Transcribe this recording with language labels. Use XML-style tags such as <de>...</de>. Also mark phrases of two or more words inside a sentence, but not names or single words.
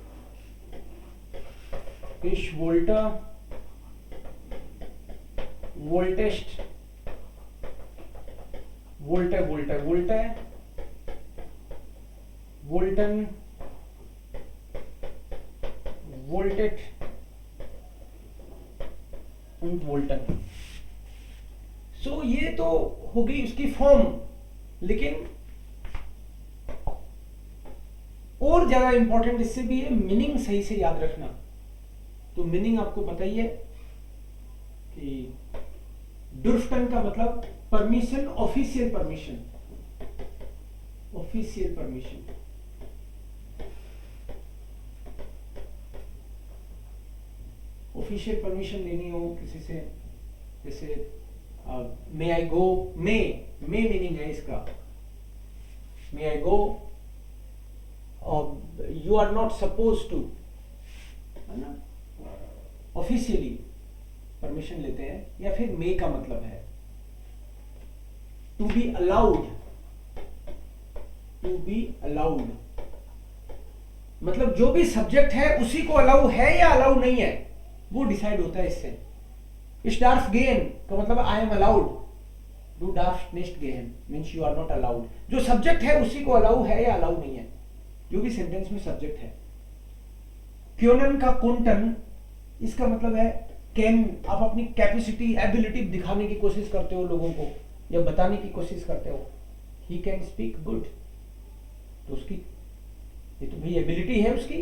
<de>Ich wollte, wolltest, wollte, wollte, wollte, wollten, wolltet und wollten।</de> <hi>सो ये तो हो गई उसकी फॉर्म, लेकिन और ज्यादा इंपॉर्टेंट इससे भी है मीनिंग सही से याद रखना। तो मीनिंग आपको पता ही है कि डुर्फ्टन का मतलब परमिशन,</hi> <en>official permission, official permission. official permission</en> <hi>लेनी हो किसी से, जैसे</hi> <en>may I go,</en> <hi>मे मीनिंग है इसका,</hi> <en>may I go, you are not supposed to,</en> <hi>है ना, ऑफिशियली। परमिशन लेते हैं, या फिर मे का मतलब है</hi> <en>to be allowed, to be allowed</en> <hi>मतलब जो भी सब्जेक्ट है उसी को अलाउ है या अलाउ नहीं है वो डिसाइड होता है इससे।</hi> <de>Ich darf gehen</de> <hi>का मतलब</hi> <en>I am allowed,</en> <de>du darfst nicht gehen</de> <en>means you are not allowed.</en> <hi>जो सब्जेक्ट है उसी को अलाउ है या अलाउ नहीं है, जो भी सेंटेंस में सब्जेक्ट है। क्योनन का कुंटन, इसका मतलब है कैन, आप अपनी</hi> <en>capacity ability</en> <hi>दिखाने की कोशिश करते हो लोगों को या बताने की कोशिश करते हो।</hi> <en>he can speak good,</en> <hi>तो उसकी ये तो भाई एबिलिटी है उसकी।</hi>